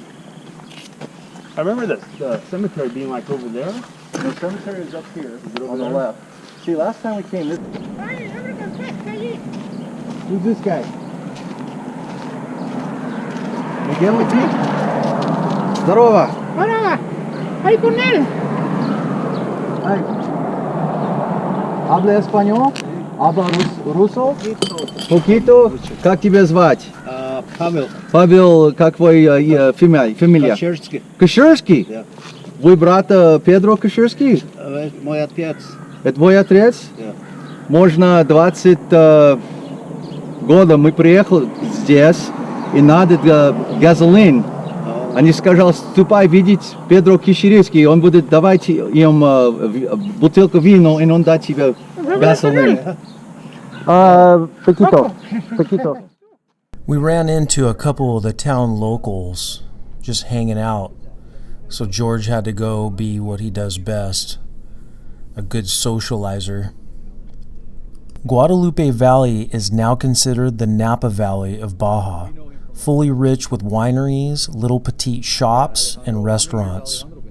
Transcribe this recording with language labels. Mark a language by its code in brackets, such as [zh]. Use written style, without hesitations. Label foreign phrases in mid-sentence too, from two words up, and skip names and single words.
[en] I remember the cemetery being like over there. The cemetery is up here on the left. See, last time we came, this. Who's this guy? Miguel Ortiz. [ru] Здорово. Здорово. [es] Ay, con él. Hi. Habla español? Habla ruso? Poquito. [ru] Как тебя звать? Pavel. Павел, как твой фамилия? Каширский. Каширский? Да. Вы брат Педро Каширский? Мой отец. Это твой отец? Да. Можно 20 года мы приехали здесь, и надо газолин. Они сказали, ступай видеть Педро Каширский, он будет давать им бутылку вина, и он даст тебе газолин. [es] Poquito. [en] We ran into a couple of the town locals just hanging out, so George had to go be what he does best, a good socializer. Guadalupe Valley is now considered the Napa Valley of Baja, fully rich with wineries, little petite shops, and restaurants.